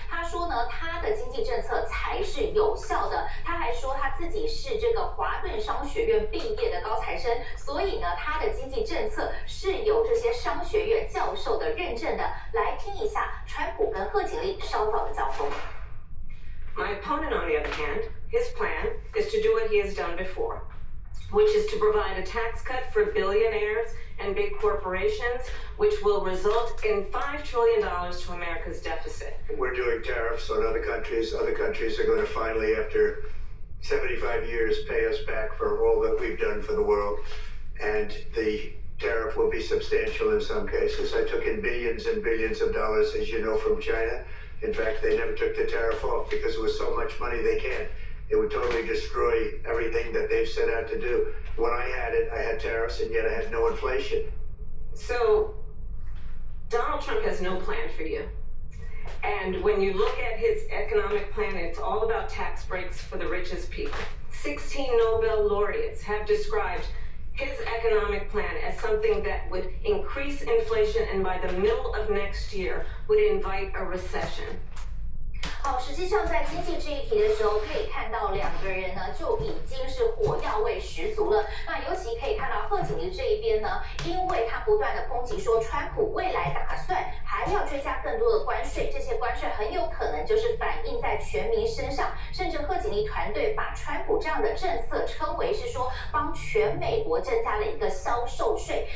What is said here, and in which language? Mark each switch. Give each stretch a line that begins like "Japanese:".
Chinese: 他说呢，他的经济政策才是有效的。他还说他自己是这个华顿商学院毕业的高材生，所以呢，他的经济政策是有这些商学院教授的认证的。来听一下川普跟贺锦丽稍早的交锋。
English: My opponent, on the other hand, his plan is to do what he has done before, which is to provide a tax cut for billionaires and big corporations, which will result in $5 trillion to America's deficit. We're doing tariffs on other countries. Other countries are going to finally, after 75 years, pay us back for all that we've done for the world. And the tariff will be substantial in some cases. I took in billions and billions of dollars, as you know, from China. In fact, they never took the tariff off because it was so much money they can't. It would totally destroy everything that they've set out to do. When I had it, I had tariffs, and yet I had no inflation. So, Donald Trump has no plan for you. And when you look at his economic plan, it's all about tax breaks for the richest people. 16 Nobel laureates have described his economic plan as something that would increase inflation and by the middle of next year would invite a recession.
Chinese: 好，实际上在经济这一题的时候，可以看到两个人呢就已经是火药味十足了。那尤其可以看到贺锦丽这一边呢，因为他不断的抨击说，川普未来打算还要追加更多的关税，这些关税很有可能就是反映在全民身上，甚至贺锦丽团队把川普这样的政策称为是说帮全美国增加了一个销售税。